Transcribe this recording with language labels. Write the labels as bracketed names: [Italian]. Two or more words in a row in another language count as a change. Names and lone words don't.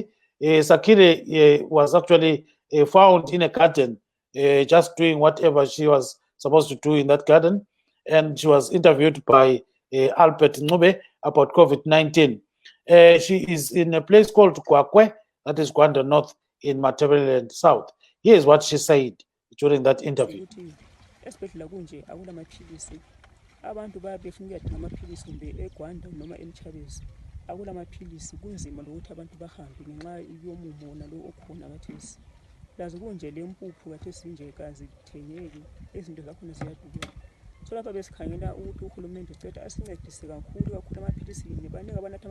[English] Sakile was actually found in a garden, just doing whatever she was supposed to do in that garden. And she was interviewed by Albert Ngube about COVID-19. She is in a place called Kwakwe, that is Gwanda North in Matabeleland South. Here's what she said during that interview. [North Ndebele] Abantu bayabefuna ukuyathenga amaphilisi kumbe eGwanda noma eMchabezi akula amaphilisi kunzima lokuthi abantu bahambe ngenxa yomumo nalo okhona kathesi lazi kunje lempuphu kathesi nje kazi thengeki izinto zakhona ziyaduka so lapha besikhangela ukuthi uhulumende uceda asincedise kakhulu amaphilisi baningi abanatha